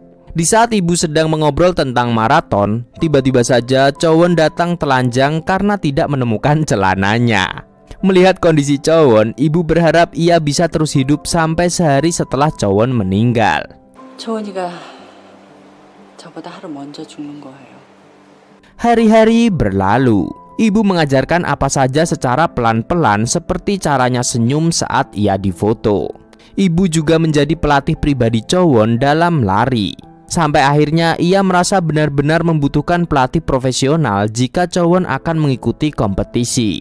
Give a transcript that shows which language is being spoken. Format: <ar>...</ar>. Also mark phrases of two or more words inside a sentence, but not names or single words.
<id>Di saat ibu sedang mengobrol tentang maraton, tiba-tiba saja Chowon datang telanjang karena tidak menemukan celananya. Melihat kondisi Chowon, ibu berharap ia bisa terus hidup sampai sehari setelah Chowon meninggal.</id> <ko>초원이가 저보다 하루 먼저 죽는 거예요.</ko> <id>Hari-hari berlalu. Ibu mengajarkan apa saja secara pelan-pelan seperti caranya senyum saat ia difoto. Ibu juga menjadi pelatih pribadi Chowon dalam lari. Sampai akhirnya ia merasa benar-benar membutuhkan pelatih profesional jika Chowon akan mengikuti kompetisi.</id>